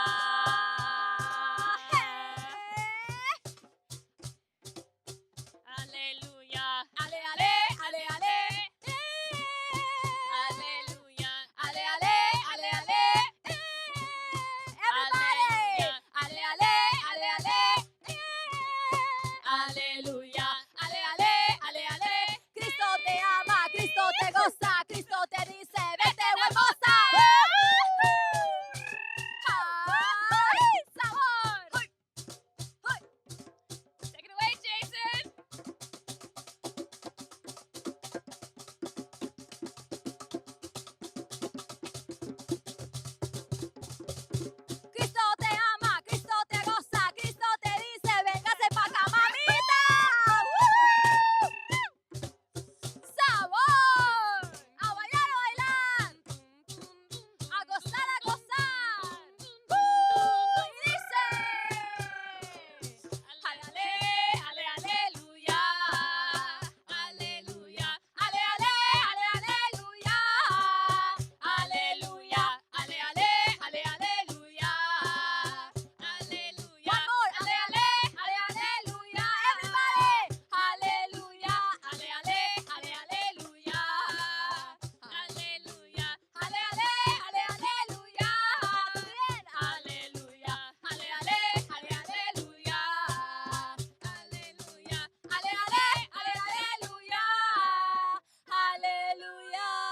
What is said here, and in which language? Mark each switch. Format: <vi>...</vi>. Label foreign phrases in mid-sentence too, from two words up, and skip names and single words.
<es>Aleluya, ale, ale, ale, ale. Aleluya, ale, ale, ale, ale. Everybody, ale, ale, ale, ale. Aleluya, ale, ale, ale, ale. Cristo te ama, Cristo te goza, Cristo te dice, vete hermosa. ¡Ay, sabor!</es> <en>Take it away, Jason.</en> <es>Cristo te ama, Cristo te goza, Cristo te dice, véngase pa' acá, mamita. ¡Sabor! A bailar, a bailar. A gozar, a gozar. Y dice, ale, ale, aleluya, aleluya, ale, ale, ale, aleluya, aleluya, ale, ale, ale, aleluya, aleluya.</es> <en>One more,</en> <es>ale, ale, ale, aleluya, everybody, aleluya, ale, ale, ale, aleluya, aleluya, ale, ale, ale, aleluya, bien, aleluya, ale, ale, ale, aleluya, aleluya, ale, ale, ale, aleluya, aleluya.</es>